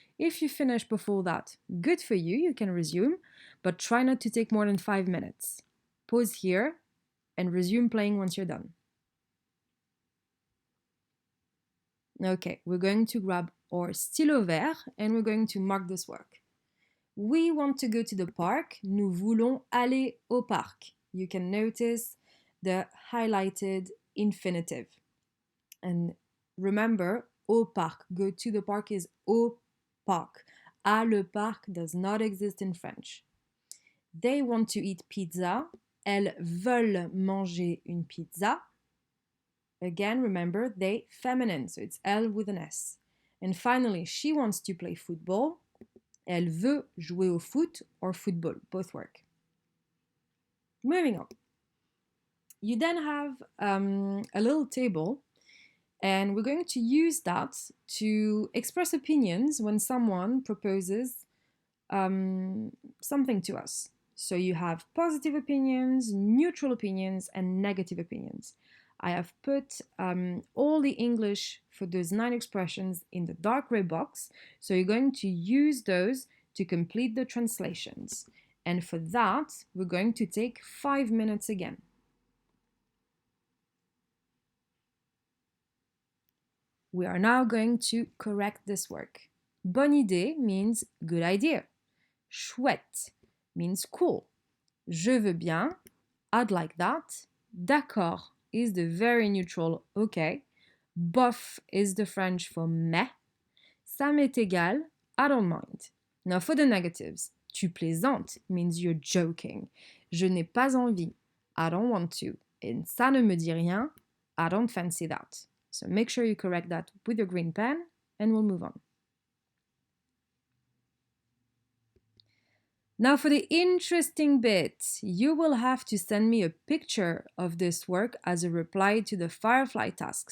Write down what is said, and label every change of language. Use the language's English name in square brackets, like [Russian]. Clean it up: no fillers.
[English] If you finish before that, good for you, you can resume, but try not to take more than 5 minutes. Pause here and resume playing once you're done. Okay, we're going to grab our [French] stylo vert [English] and we're going to mark this work. We want to go to the park. [French] Nous voulons aller au parc. [English] You can notice the highlighted infinitive. And remember, [French] au parc, [English] go to the park is au parc. [French] À le parc [English] does not exist in French. They want to eat pizza. [French] Elles veulent manger une pizza. [English] Again, remember, they, feminine, so it's L with an S. And finally, she wants to play football. [French] Elle veut jouer au foot [English] or football, both work. Moving on. You then have a little table, and we're going to use that to express opinions when someone proposes something to us. So you have positive opinions, neutral opinions, and negative opinions. I have put all the English for those 9 expressions in the dark gray box. So you're going to use those to complete the translations. And for that, we're going to take 5 minutes again. We are now going to correct this work. [French] Bonne idée [English] means good idea. [French] Chouette [English] means cool. [French] Je veux bien, [English] I'd like that. [French] D'accord [English] is the very neutral okay. [French] Bof [English] is the French for meh. [French] Ça m'est égal, [English] I don't mind. Now for the negatives, [French] tu plaisantes [English] means you're joking. [French] Je n'ai pas envie, [English] I don't want to. And [French] ça ne me dit rien, [English] I don't fancy that. So make sure you correct that with your green pen and we'll move on. Now for the interesting bit, you will have to send me a picture of this work as a reply to the Firefly task.